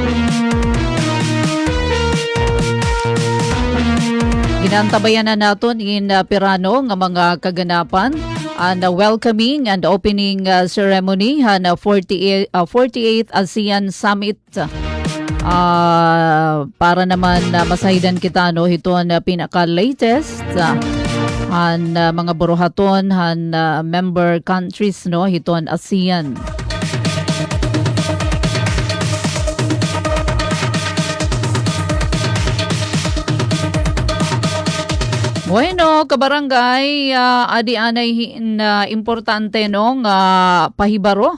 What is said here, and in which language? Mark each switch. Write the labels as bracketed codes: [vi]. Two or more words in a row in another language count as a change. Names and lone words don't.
[war] Ginantabayan na naton in Pirano nga mga kaganapan and [en] welcoming and opening ceremony [war] na 48th ASEAN Summit. Para naman masahidan kita hiton pinaka-latest han mga buruhaton han [en] member countries [war] hiton ASEAN. Bueno, kabarangay, adi anay importante pahibaro.